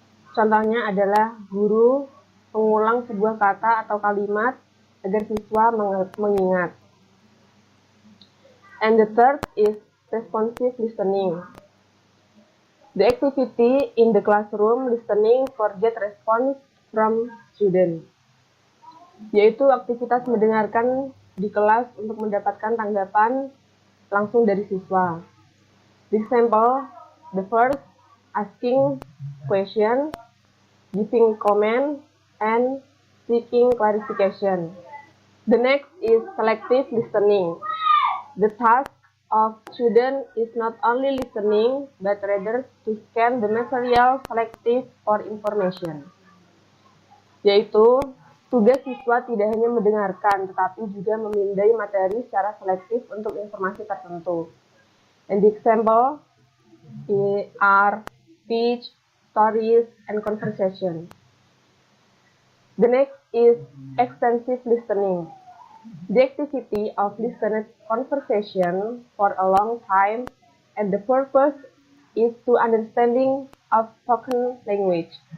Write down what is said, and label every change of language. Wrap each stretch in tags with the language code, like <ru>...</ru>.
<id>Contohnya adalah guru mengulang sebuah kata atau kalimat agar siswa mengingat.</id> <en>And the third is responsive listening. The activity in the classroom listening for get response from students.</en> <id>Yaitu aktivitas mendengarkan di kelas untuk mendapatkan tanggapan langsung dari siswa.</id> <en>The example, the first, asking question, giving comment, and seeking clarification. The next is selective listening. The task of student is not only listening, but rather to scan the material selective for information.</en> <id>Yaitu, tugas siswa tidak hanya mendengarkan, tetapi juga memindai materi secara selektif untuk informasi tertentu.</id> <en>And the example are speech, stories, and conversation. The next is extensive listening. The activity of listened conversation for a long time, and the purpose is to understanding of spoken language.</en>